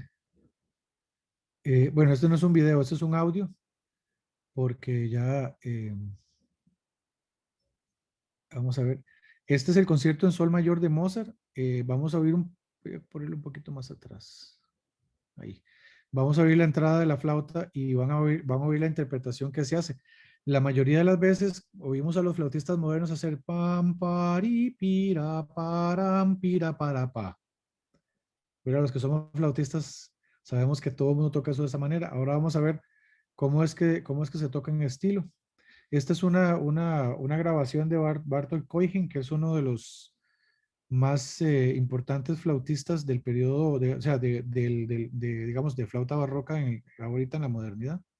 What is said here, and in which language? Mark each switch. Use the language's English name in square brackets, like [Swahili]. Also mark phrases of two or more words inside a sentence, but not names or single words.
[Spanish] Bueno, este no es un video, este es un audio, porque ya, vamos a ver. Este es el concierto en sol mayor de Mozart. Vamos a oír voy a ponerlo un poquito más atrás. Ahí. Vamos a oír la entrada de la flauta y van a oír la interpretación que se hace. La mayoría de las veces oímos a los flautistas modernos hacer pam, pari, pira, param, pira, para, pa. Pero los que somos flautistas sabemos que todo el mundo toca eso de esa manera. Ahora vamos a ver cómo es que se toca en estilo. Esta es una grabación de Bartók Koihin, que es uno de los más importantes flautistas del periodo, o sea, digamos, de flauta barroca ahorita en la modernidad.